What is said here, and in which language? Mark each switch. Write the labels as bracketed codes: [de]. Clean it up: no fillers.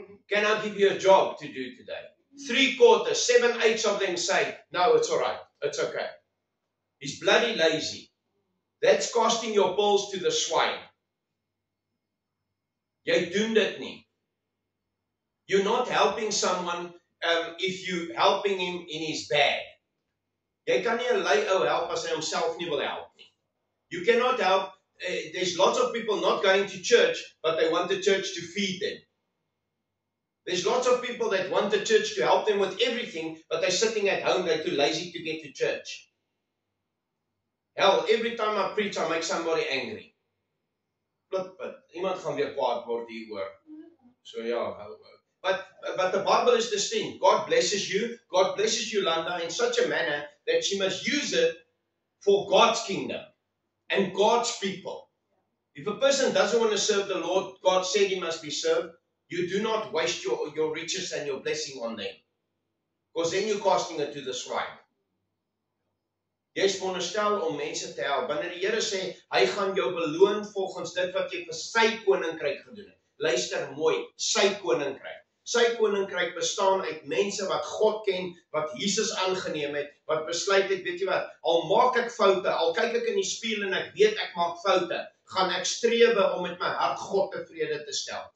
[en] Can I give you a job to do today? 3/4, 7/8 of them say, no, it's all right. It's okay. He's bloody lazy. That's casting your pearls to the swine. [af] Jy doen dit nie. [en] You're not helping someone if you're helping him in his bag. [af] Jy kan nie 'n lui ou help as hy homself nie wil help nie. [en] You cannot help. There's lots of people not going to church, but they want the church to feed them. There's lots of people that want the church to help them with everything, but they're sitting at home, they're too lazy to get to church. Hell, every time I preach, I make somebody angry. But [af] iemand gaan weer kwaad word hieroor. [en] So yeah, but the Bible is distinct. God blesses you. God blesses Yolanda in such a manner that she must use it for God's kingdom and God's people. If a person doesn't want to serve the Lord, God said he must be served. You do not waste your riches and your blessing on them. Because then you're casting it to the swine. [af] Jy is veronderstel om mense te help. Wanneer die Here sê, hy gaan jou beloon volgens dit wat jy vir sy koninkryk gedoen het. Luister mooi, sy koninkryk. Sy koninkryk bestaan uit mense wat God ken, wat Jesus aangeneem het, wat besluit het, weet jy wat, al maak ek foute, al kyk ek in die spieël en ek weet ek maak foute, gaan ek strewe om met my hart God tevrede te stel.